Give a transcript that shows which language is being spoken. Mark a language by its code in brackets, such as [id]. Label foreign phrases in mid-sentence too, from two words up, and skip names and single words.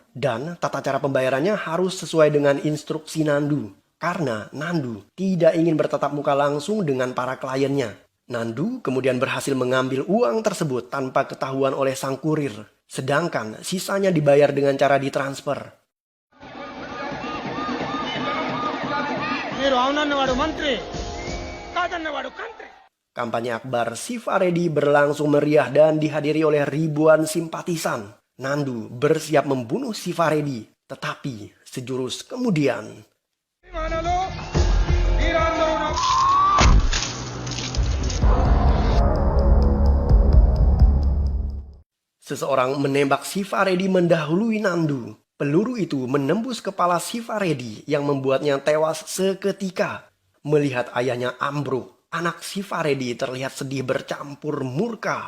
[id] Dan tata cara pembayarannya harus sesuai dengan instruksi Nandu. Karena Nandu tidak ingin bertatap muka langsung dengan para kliennya. Nandu kemudian berhasil mengambil uang tersebut tanpa ketahuan oleh sang kurir. Sedangkan sisanya dibayar dengan cara ditransfer. [te] మీరు అవునన్నవాడు మంత్రి కాదన్నవాడు కంత్రి. [id] Kampanye akbar Sifaredi berlangsung meriah dan dihadiri oleh ribuan simpatisan. Nandu bersiap membunuh Sifaredi, tetapi sejurus kemudian [te] విమానాలు వీరందరూ నా [id] seseorang menembak Sifaredi mendahului Nandu. Peluru itu menembus kepala Sifaredi yang membuatnya tewas seketika. Melihat ayahnya ambruk, anak Sifaredi terlihat sedih bercampur murka.